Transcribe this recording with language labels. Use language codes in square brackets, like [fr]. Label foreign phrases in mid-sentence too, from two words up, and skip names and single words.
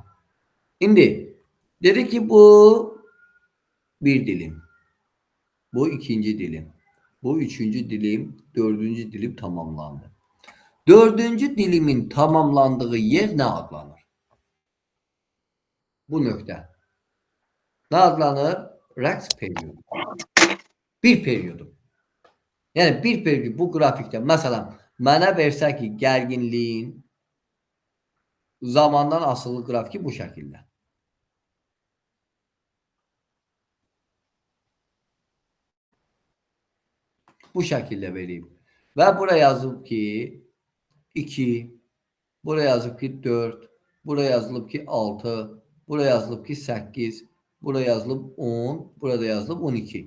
[az] İndi dedik ki bu bir dilim. Bu ikinci dilim. Bu üçüncü dilim. Dördüncü dilim tamamlandı. Dördüncü dilimin tamamlandığı yer ne adlanır? Bu nöqtə. Ne adlanır? Rəqs periyodu. Bir periyodu. [tr] Yani bir periyodu bu grafikte. [az] Mesela mənə versə ki gərginliyin zamandan asılı grafiki bu şəkildə. Bu şəkildə vereyim. Və buraya yazılıb ki 2, buraya yazılıb ki 4, buraya yazılıb ki 6, buraya yazılıb ki 8, buraya yazılıb 10, burada yazılıb 12.